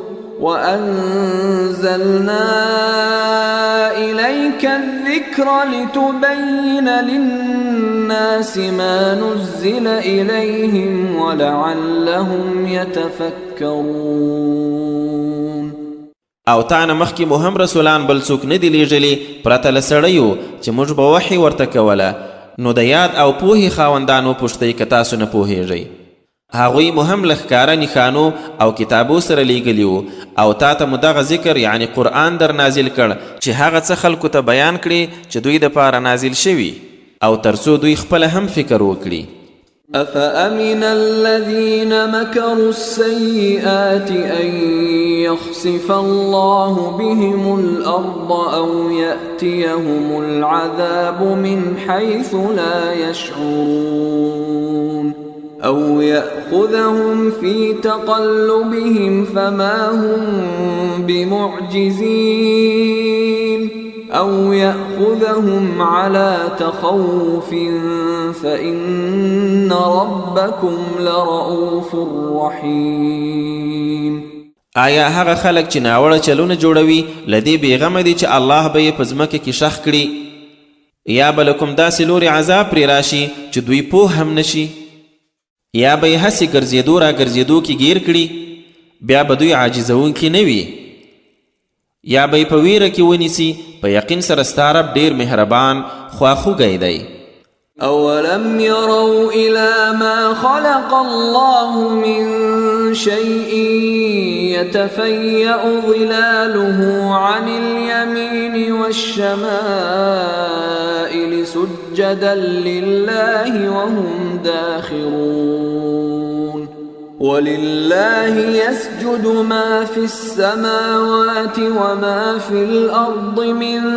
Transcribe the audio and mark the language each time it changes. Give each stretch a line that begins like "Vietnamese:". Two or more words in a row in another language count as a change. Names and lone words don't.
Arabic: وأنزلنا إليك الذكر لتبين للناس ما نزل إليهم ولعلهم يتفكرون.
Pashto: او تانه مخکې مو هم رسولان بل څوک نه دي لیږلي پرته له سړیو چې موږ به وحي ورته کوله نو د یاد او پوهې خاوندانو پوښتئ که تاسو نه پوهیږئ. هغوی مو هم له ښکاره نښانو او کتابو سره لیږلي وو او تا ته مو دغه ذکر یعنی قرآن در نازل کړ چې هغه څه خلکو ته بیان کړي چې دوی دپاره نازل شوي او تر څو دوی خپله هم فکر وکړي.
Arabic: أفأمن الذين مكروا السيئات أن يخسف الله بهم الأرض أو يأتيهم العذاب من حيث لا يشعرون أو يأخذهم في تقلبهم فما هم بمعجزين أو يأخذهم على تخوف فإن ربكم لرؤوف رحيم.
Pashto: آیا هغه خلک چې ناوړه چلونه جوړوي له دې بېغمه دي چې الله به یې په ځمکه کې شخ کړي یا به له کوم داسې لورې عذاب پرې راشي چې دوی پوه هم نشي یا به یې هسې ګرځېدو را ګرځېدو کې ګیر کړي بیا به دوی عاجزونکي نه وي یا به یې په ویره کې ونیسي. په یقین سره ستا رب ډېر مهربان خواخوږی دی.
Arabic: أولم يروا إلى ما خلق الله من شيء يتفيأ ظلاله عن اليمين والشمائل سجدا لله وهم داخرون ولله يسجد ما في السماوات وما في الأرض من